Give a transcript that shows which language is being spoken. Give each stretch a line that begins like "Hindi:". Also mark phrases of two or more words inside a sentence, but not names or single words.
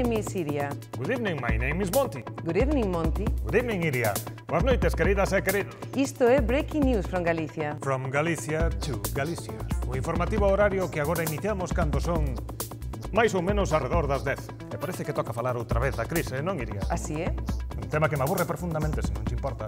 English: is Iria. Good evening, my name is Monty. Good evening, Monty. Good evening, Iria.
Galician: Boas noites, queridas e queridos. Isto é
English: Breaking News from Galicia. From Galicia to Galicia.
Galician: O informativo horario que agora iniciamos cando son máis ou menos arredor das 10. E parece que toca falar outra vez da crise, non, Iria? Así é? Un tema que me aburre profundamente, se non te importa.